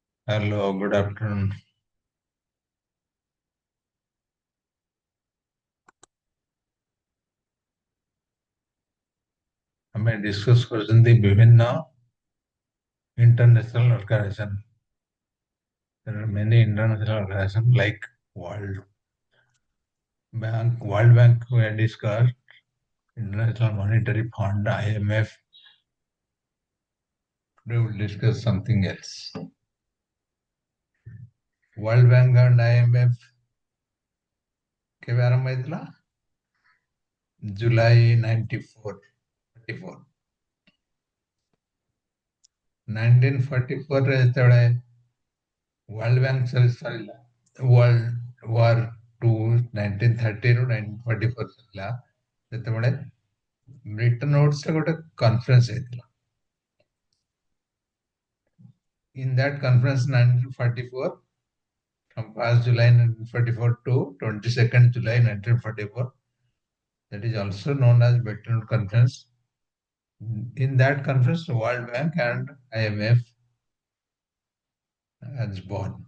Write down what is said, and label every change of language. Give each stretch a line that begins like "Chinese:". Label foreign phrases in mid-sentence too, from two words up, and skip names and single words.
English: Hello, good afternoon.
Odia: ଆମେ ଡିସ୍କସ୍ କରୁଛନ୍ତି ବିଭିନ୍ନ
English: international organization. There are many international organizations like World Bank. World Bank we had discussed, International Monetary Fund, IMF. Today we'll discuss something else.
Odia: World Bank and IMF କେବେ ଆରମ୍ଭ ହେଇଥିଲା?
English: July 44.
Odia: 1944 ରେ ଯେତେବେଳେ World Bank ସରିଲା, World War II 1930 ରୁ 1944 ସରିଲା, ସେତେବେଳେ ବ୍ରିଟନ ଉଡ୍ସରେ ଗୋଟେ କନଫରେନ୍ସ ହେଇଥିଲା.
English: In that conference 1944, from 1st July 1944 to 22nd July 1944, that is also known as Bretton Woods Conference. In that conference, World Bank and IMF was born.